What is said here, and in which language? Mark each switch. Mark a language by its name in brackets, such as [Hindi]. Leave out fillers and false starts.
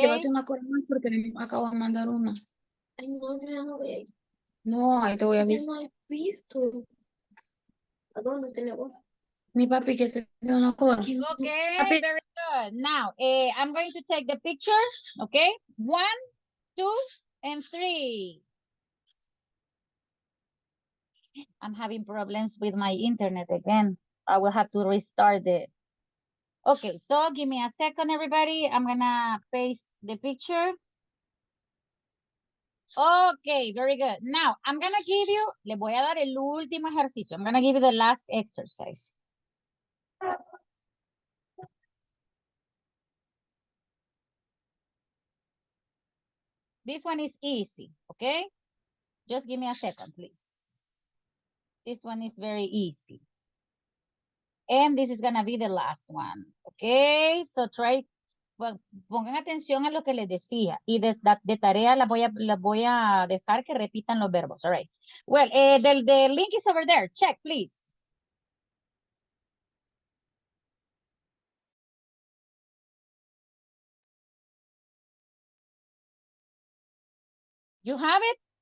[Spanish] Llévate una cosa más porque acabo de mandar una. Ay, no, yo no voy a ir. No, ahí te voy a avisar. No he visto. ¿A dónde tenemos? Mi papi que te dio una cosa. [English] Okay, [Spanish] Papi. [English] very good. Now, I'm going to take the picture. Okay, 1, 2, and 3. I'm having problems with my internet again. I will have to restart it. Okay, so give me a second, everybody. I'm gonna paste the picture. Okay, very good. Now, I'm gonna give you, [Spanish] le voy a dar el último ejercicio. [English] I'm gonna give you the last exercise. This one is easy, okay? Just give me a second, please. This one is very easy. And this is gonna be the last one, okay? So try, well, [Spanish] pongan atención a lo que les decía. Y de tarea las voy a dejar que repitan los verbos, [English] all right? Well, the link is over there. Check, please. You have it?